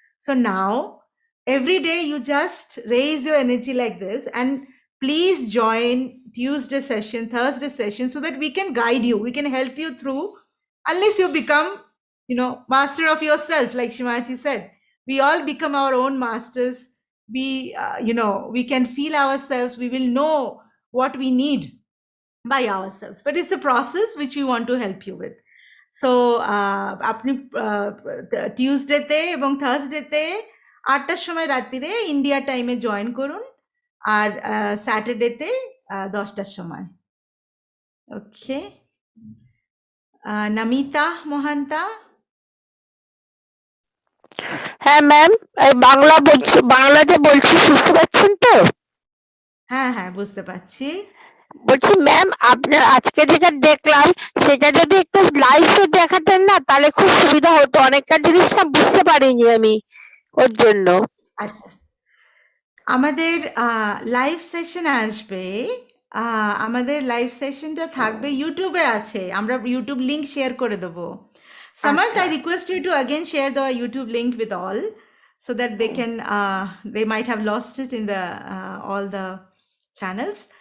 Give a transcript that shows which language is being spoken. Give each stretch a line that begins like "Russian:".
English: So now, every day you just raise your energy like this, and please join Tuesday session, Thursday session, so that we can guide you, we can help you through, unless you become, master of yourself, like Shimaji said. We all become our own masters. We can feel ourselves, we will know what we need by ourselves, but it's a process which we want to help you with.
Bangla: So আপনি টিউসডেতে এবং থার্সডেতে ৮টার সময় রাত্রিরে India টাইমে join করুন, আর স্যাটারডেতে 10টার সময়। ওকে, নামিতা মোহান্তা। হ্যাঁ ma'am, এই বাংলাতে বলছি, বুঝতে পারছেন তো? হ্যাঁ হ্যাঁ, বুঝতে পারছি। বলছি ম্যাম, আপনার আজকে যেটা দেখলাম সেটা যদি একটু লাইভে দেখাতেন না, তাহলে খুব সুবিধা হতো। অনেকটা জিনিসটা বুঝতে পারিনি আমি, ওর জন্য। আচ্ছা, আমাদের লাইভ সেশন আসবে, আমাদের লাইভ সেশনটা থাকবে ইউটিউবে আছে, আমরা ইউটিউব লিংক শেয়ার করে দেবো।
English: Samarth, I request you to again share the YouTube link with all, so that they might have lost it in the all the channels.